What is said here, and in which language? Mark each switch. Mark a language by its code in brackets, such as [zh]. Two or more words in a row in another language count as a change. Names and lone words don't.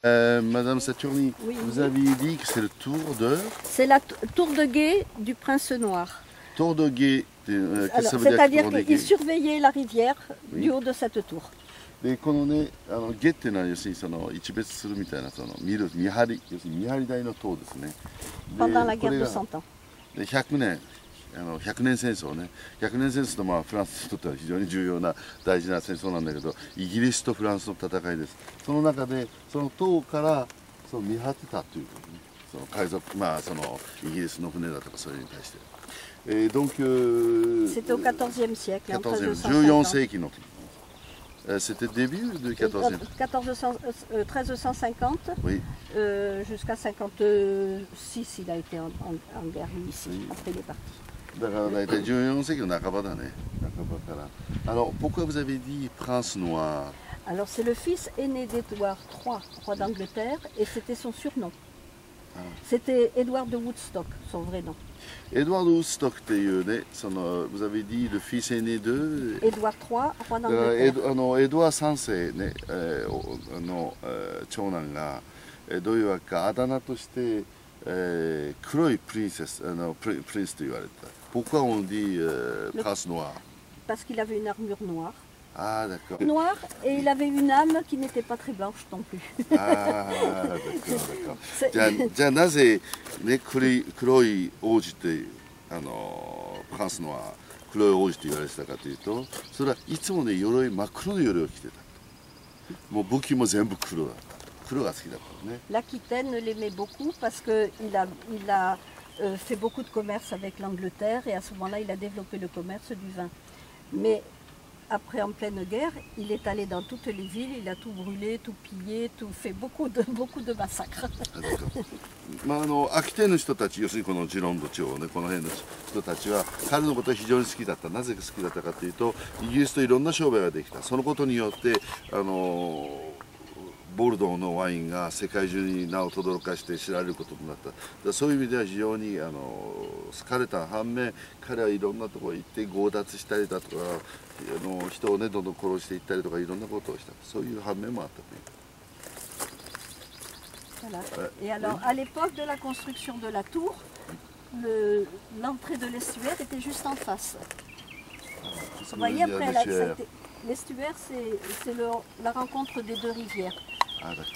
[fr] Madame Saturni, oui, vous aviez dit que c'est le tour de... C'est la tour de guet du Prince Noir. Tour de guet, qu'est-ce que ça veut dire? C'est-à-dire qu'il surveillait la rivière du haut de cette tour. [ja] でこのね、下っていうのは要するにその一別するみたいなその見張り、要するに見張り台の塔ですね。 [fr] Pendant la guerre de 100 ans. [ja] で100年100年戦争ね、100年戦争とまあフランスにとっては非常に重要な大事な戦争なんだけど、イギリスとフランスの戦いです。その中でその塔からその見張ってたということね。その海賊、まあそのイギリスの船だとかそれに対して。Donc [fr] c'était au XIVe siècle, [ja] 14 世紀の時。 [fr] C'était début du 14e. 1350 oui. Jusqu'à 56, il a été en guerre ici, oui. Après il est parti. Alors pourquoi vous avez dit prince noir? Alors c'est le fils aîné d'Édouard III, roi d'Angleterre, et c'était son surnom. Ah. C'était Édouard de Woodstock, son vrai nom. Édouard de Woodstock, vous avez dit le fils aîné de... Édouard III, roi d'Angleterre. [ja] エドワ3世ね、長男がどういうわけかあだ名として、黒いプリンセス、プリンスと言われた。 [fr] Pourquoi on dit prince noir? Parce qu'il avait une armure noire. Ah d'accord. Noir et il avait une âme qui n'était pas très blanche non plus. Ah d'accord d'accord. [ja] じゃあなぜね黒い王子ってフランスのは黒い王子と言われてたかというと、それはいつもね鎧真っ黒の鎧を着てた。もう武器も全部黒だった。黒が好きだったね。 [fr] L'Aquitaine l'aimait beaucoup parce que il a fait beaucoup de commerce avec l'Angleterre et à ce moment-là il a développé le commerce du vin. Mais après, en pleine guerre, il est allé dans toutes les villes, il a tout brûlé, tout pillé, tout fait beaucoup de massacres. [ja] まあ秋田の人たち、要するにこのジロンド地方ね、この辺の人たちは彼のことは非常に好きだった。なぜ好きだったかというと、イギリスといろんな商売ができた。そのことによってボルドーのワインが世界中に名を轟かして知られることになった。そういう意味では非常に好かれた反面、彼はいろんなところに行って強奪したりだとか、人をねどんどん殺していったりとかいろんなことをした。そういう反面もあったという。 [fr] Voilà. Et alors, à l'époque de la construction de la tour, l'entrée de l'estuaire était juste en face. Vous voyez, après, l'estuaire, c'est la rencontre des deux rivières. Ah, d'accord.